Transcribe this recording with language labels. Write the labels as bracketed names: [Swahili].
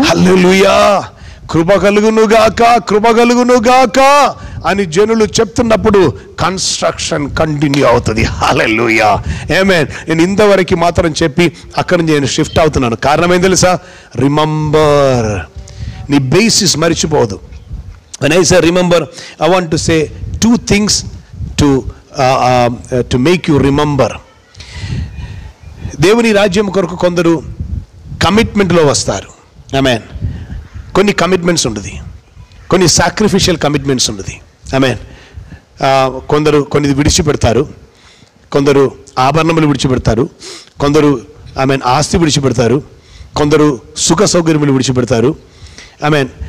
[Telugu] హల్లెలూయా. కృప కలుగును గాక అని జనులు చెప్తున్నప్పుడు కన్స్ట్రక్షన్ కంటిన్యూ అవుతుంది. హల్లెలూయా. ఆమేన్. నేను ఇంతవరకు మాత్రం చెప్పి అక్కడి నుంచి నేను షిఫ్ట్ అవుతున్నాను. కారణం ఏం తెలుసా? రిమెంబర్. నీ బేసిస్ మర్చిపోదు. [English] when I say remember, I want to say two things to make you remember. [Telugu] దేవుని రాజ్యం కొరకు కొందరు కమిట్మెంట్లో వస్తారు. ఆమేన్. కొన్ని కమిట్మెంట్స్ ఉంటుంది, కొన్ని సాక్రిఫిషియల్ కమిట్మెంట్స్ ఉంటుంది. ఆమేన్. కొందరు కొన్ని విడిచిపెడతారు, కొందరు ఆభరణములు విడిచిపెడతారు, కొందరు ఆమేన్ ఆస్తి విడిచిపెడతారు, కొందరు సుఖ సౌకర్యములు విడిచిపెడతారు. ఆమేన్.